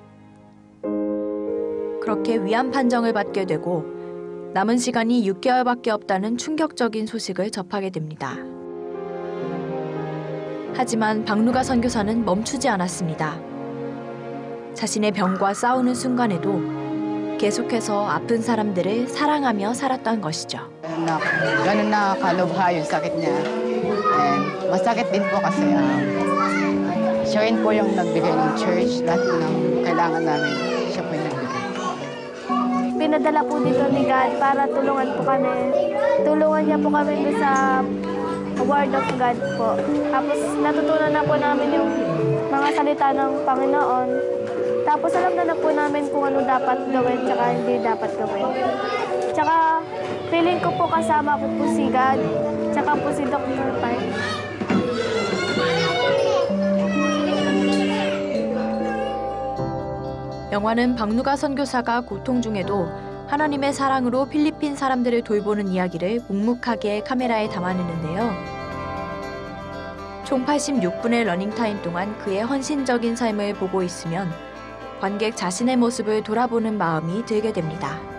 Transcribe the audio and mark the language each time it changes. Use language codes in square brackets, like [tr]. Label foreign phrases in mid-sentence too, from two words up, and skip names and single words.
[ko] 그렇게 위암 판정을 받게 되고 남은 시간이 6개월밖에 없다는 충격적인 소식을 접하게 됩니다. 하지만 박누가 선교사는 멈추지 않았습니다. 자신의 병과 싸우는 순간에도 계속해서 아픈 사람들을 사랑하며 살았던 것이죠. [tl] Ganun nakakalubha yung sakit niya. And masakit din po kasi siya rin po yung nagbigay ng church. Lahat ng kailangan namin, siya po yung nagbigay. Pinadala po dito ni God para tulungan po kami. Tulungan niya po kami sa [en] Word of God [tl] po. Tapos natutunan na po namin yung mga salita ng Panginoon. Tapos alam na po namin kung ano dapat gawin tsaka hindi dapat gawin. Tsaka feeling ko po kasama ko po si God, tsaka po si Dr. Pai. [ko] 영화는 박누가 선교사가 고통 중에도 하나님의 사랑으로 필리핀 사람들을 돌보는 이야기를 묵묵하게 카메라에 담아내는데요. 총 86분의 러닝타임 동안 그의 헌신적인 삶을 보고 있으면 관객 자신의 모습을 돌아보는 마음이 들게 됩니다.